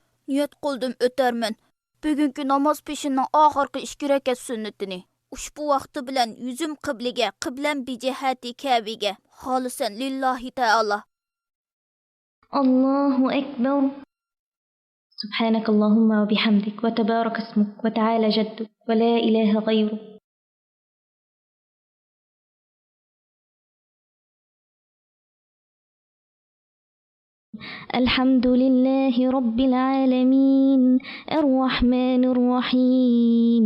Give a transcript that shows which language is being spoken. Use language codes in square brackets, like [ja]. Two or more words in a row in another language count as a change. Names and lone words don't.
[uz] niyat qildim o'tarman. Bugungi namoz peshinning oxirgi 2 rakat sunnatini. Ushbu vaqti bilan yuzim qibliga, qiblam bijihati Ka'baga. [ar] خالصا لله تعالى. الله أكبر. سبحانك اللهم وبحمدك وتبارك اسمك وتعالى جدك ولا إله غيرك. الحمد لله رب العالمين الرحمن الرحيم